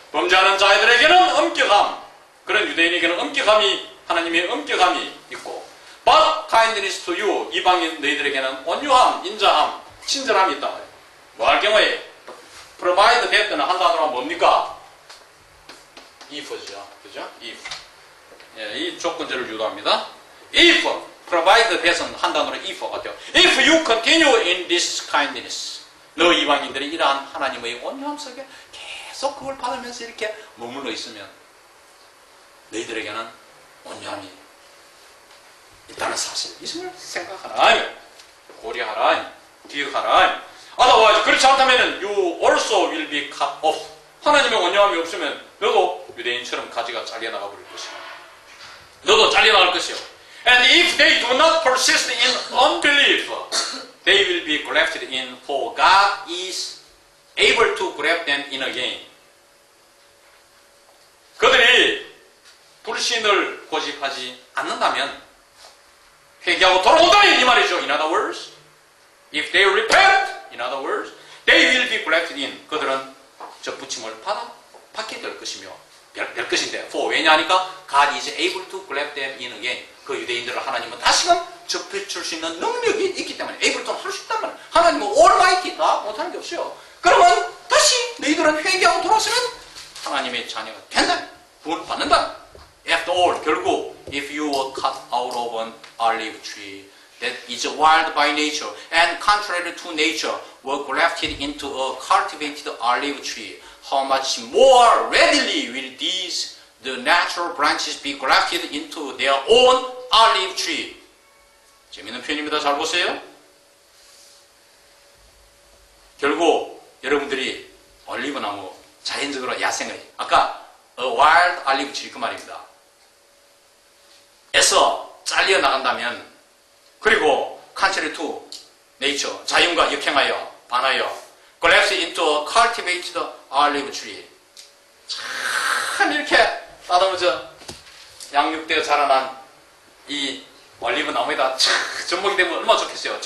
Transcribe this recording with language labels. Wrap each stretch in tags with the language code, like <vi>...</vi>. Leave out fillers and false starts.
<ko>범죄하는 자들에게는 엄격함 그런 유대인에게는 엄격함이 하나님의 엄격함이 있고</ko> <en>but kindness to you</en> <ko>이방인 너희들에게는 온유함 인자함 친절함이 있단 말이에요. 뭐 할 경우에 provide 됐거나 한 단어가 뭡니까? if죠. 그죠? if. 예, 이 조건절을 유도합니다. if provide 됐은 한 단어로 if 같아요.</ko> <en>If you continue in this kindness.</en> <ko>너 이방인들이 이러한 하나님의 온유함 속에 계속 그걸 받으면서 이렇게 머물러 있으면 너희들에게는 온유함이 있다는 사실. 이것을 생각하라. 고려하라. 기억하라.</ko> <en>otherwise</en> <ko>그렇지 않다면</ko> <en>you also will be cut off.</en> <ko>하나님의 온유함이 없으면 너도 유대인처럼 가지가 잘려나가 버릴 것이야. 너도 잘려나갈 것이요.</ko> <en>And if they do not persist in unbelief, they will be grafted in, for God is able to graft them in again.</en> <ko>그들이 불신을 고집하지 않는다면 회개하고 돌아온다면 이 말이죠.</ko> <en>In other words, if they repent, in other words, they will be grafted in.</en> <ko>그들은 접붙임을 받게 될 것이며 될 것인데,</ko> <en>for</en> <ko>왜냐하니까</ko> <en>God is able to graft them in again.</en> <ko>그 유대인들을 하나님은 다시금 접해줄 수 있는 능력이 있기 때문에 able to 할 수 있단 말이에요. 하나님은 almighty 다 못하는 게 없어요. 그러면 다시 너희들은 회개하고 돌아서면 하나님의 자녀가 된다. 구원을 받는다.</ko> <en>After all,</en> <ko>결국</ko> <en>if you were cut out of an olive tree that is wild by nature and contrary to nature were grafted into a cultivated olive tree, how much more readily will these the natural branches be grafted into their own olive tree?</en> <ko>재밌는 표현입니다. 잘 보세요. 결국 여러분들이 올리브 나무 자연적으로 야생의 아까</ko> <en>a wild olive tree</en> <ko>그 말입니다. 에서 잘려 나간다면 그리고</ko> <en>contrary to nature</en> <ko>자연과 역행하여 반하여</ko> <en>grafted into a cultivated olive tree</en> <ko>참 이렇게 따다무져 양육되어 자라난 이 올리브 나무에다 접목이 되면 얼마나 좋겠어요.</ko>